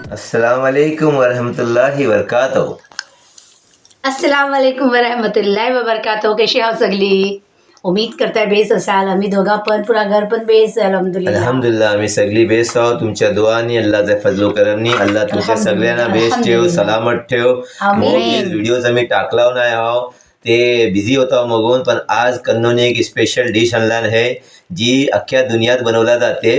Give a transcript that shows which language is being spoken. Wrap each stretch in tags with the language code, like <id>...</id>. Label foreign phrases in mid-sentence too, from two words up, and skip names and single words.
<ar>السلام عليكم ورحمة الله وبركاته. السلام عليكم ورحمة الله وبركاته.</ar> <mr>कशी आहात सगळी? उम्मीद करताय बेस असाल. आम्ही दोघा पण पुरा घर पण बेस आहे अल्हम्दुलिल्लाह. अल्हम्दुलिल्लाह आम्ही सगळी बेस आहोत तुमच्या दुआनी, अल्लाहच्या फजलो करमनी. अल्लाह तुमच्या सगळ्यांना बेस ठेव, सलामत ठेव. आमीन. व्हिडिओज आम्ही टाकला नाही आहोत, ते बिझी होता मगून, पण आज कन्नोने एक स्पेशल डिश आणला आहे जी अख्ख्या दुनियात बनवला जाते.</mr>